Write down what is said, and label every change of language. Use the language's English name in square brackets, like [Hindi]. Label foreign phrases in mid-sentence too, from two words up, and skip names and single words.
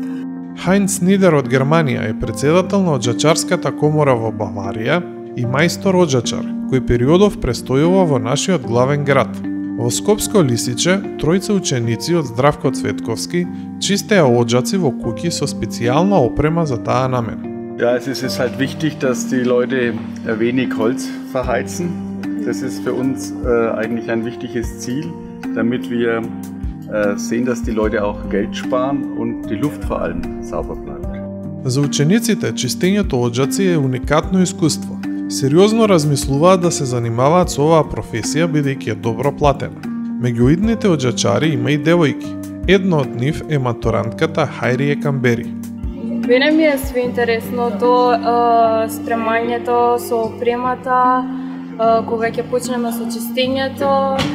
[Macedonian] Хајнц Нидер од Германија е председател на оджачарската комора во Баварија и мајстор оджачар, кој периодов престојува во нашиот главен град. Во Скопско Лисиче, тројца ученици од Здравко Цветковски чистеа оджаци во куќи со специјална опрема за таа намена. [German] Ja, es ist halt wichtig, dass die Leute wenig Holz verheizen. Das ist für uns eigentlich ein wichtiges Ziel, damit wir sehen, dass die Leute auch Geld sparen und die Luft vor allem sauber bleibt. [Macedonian] За учениците, чистењето од џаци е уникатно искуство. Сериозно размислуваат да се занимаваат со оваа професија бидејќи е добро платена. Меѓу идните оџачари има и девојки. Една од нив е матурантката Хајрие Камбери. Мене ми е све интересното, спремањето со опремата, кога ќе почнеме со чистењето.